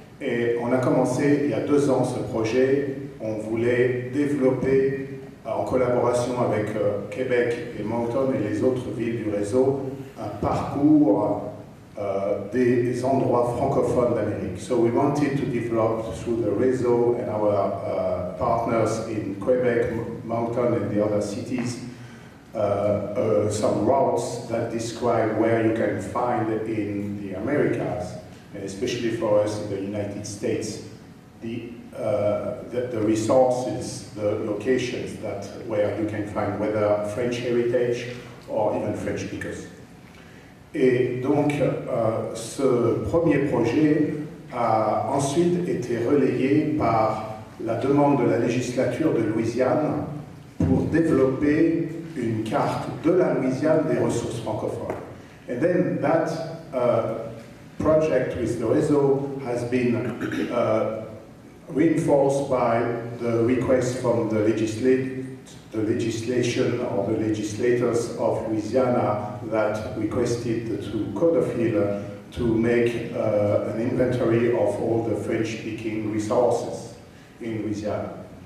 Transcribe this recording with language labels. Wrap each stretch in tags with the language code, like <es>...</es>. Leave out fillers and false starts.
<fr>Et on a commencé il y a 2 ans ce projet. On voulait développer en collaboration avec Québec et Moncton et les autres villes du réseau, un parcours des endroits francophones d'Amérique.</fr> <en>So we wanted to develop through the réseau and our partners in Quebec, Moncton and the other cities some routes that describe where you can find in the Americas, and especially for us in the United States, the resources, the locations where you can find whether French heritage or even French speakers.</en> <fr>Et donc, ce premier projet a ensuite été relayé par la demande de la législature de Louisiane pour développer une carte de la Louisiane des ressources francophones.</fr> <en>And then that project with the réseau has been reinforced by the request from the legislation or the legislators of Louisiana that requested to Codofil to make an inventory of all the French-speaking resources in Louisiana.</en>